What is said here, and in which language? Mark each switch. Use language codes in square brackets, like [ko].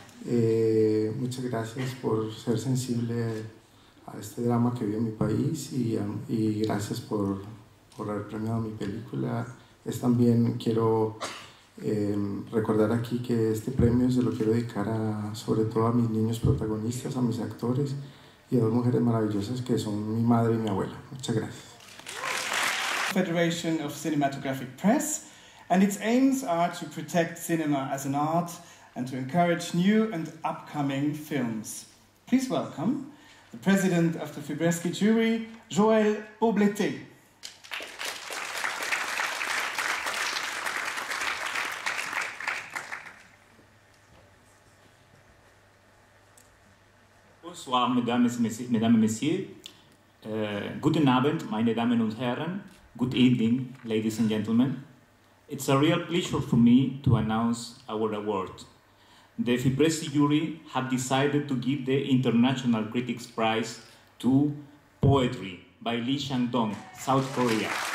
[es] Muchas gracias por ser sensible a este drama que vive mi país y gracias por haber premiado mi película. También quiero recordar aquí que este premio se lo quiero dedicar sobre todo a mis niños protagonistas, a mis actores y a dos mujeres maravillosas que son mi madre y mi abuela. Muchas gracias. [en] Federation of Cinematographic Press, and its aims are to protect cinema as an art and to encourage new and upcoming films. Please welcome the president of the Fibresky jury, Joël Pobleté. [fr] Bonsoir, mesdames et messieurs. [de] Guten Abend, meine Damen und Herren. [en] Good evening, ladies and gentlemen. It's a real pleasure for me to announce our award. The Fibresky jury have decided to give the International Critics Prize to Poetry by Lee Chang-dong, South Korea.